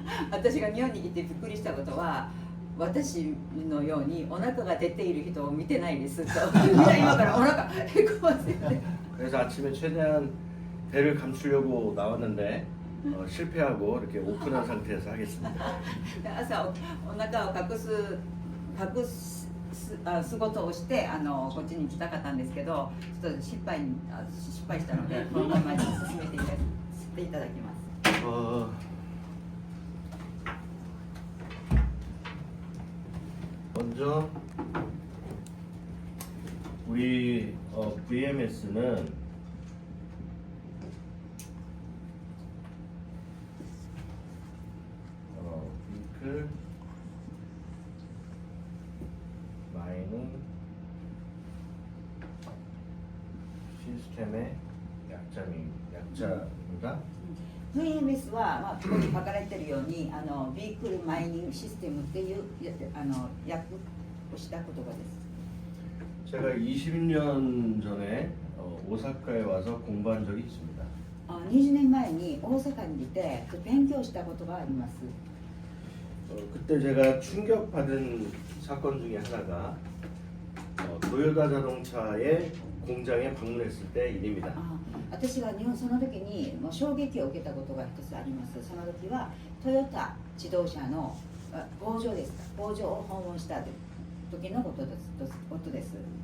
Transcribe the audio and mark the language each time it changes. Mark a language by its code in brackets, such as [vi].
[ja] 私が日本に来てびっくりしたことは私のようにお腹が出ている人を見てないですとみんな今からお腹へこませて [ko] 그래서 아침에 최대한 배를 감추려고 나왔는데 실패하고 이렇게 오픈한 상태에서 하겠습니다. [ja] 朝お腹をすことをしてこっちに来たかったんですけどちょっと失敗したのでこのまま進めていただきます [ko] 먼저 우리 VMS는 윙클 마이닝 시스템의 약자입니다. [ja] VMS は、まあ、ここに書かれているようにビークルマイニングシステムっていう訳をした言葉です [ko] 제가 20년 전에 오사카에 와서 공부한 적이 있습니다. [ja] 20年前に大阪に来て勉強したことがあります [ko] 그때 제가 충격받은 사건 중에 하나가 도요타 자동차의 공장에 방문했을 때 일입니다. [ja] 私がその時にもう衝撃を受けたことが一つありますその時はトヨタ自動車の工場です工場を訪問した時のことです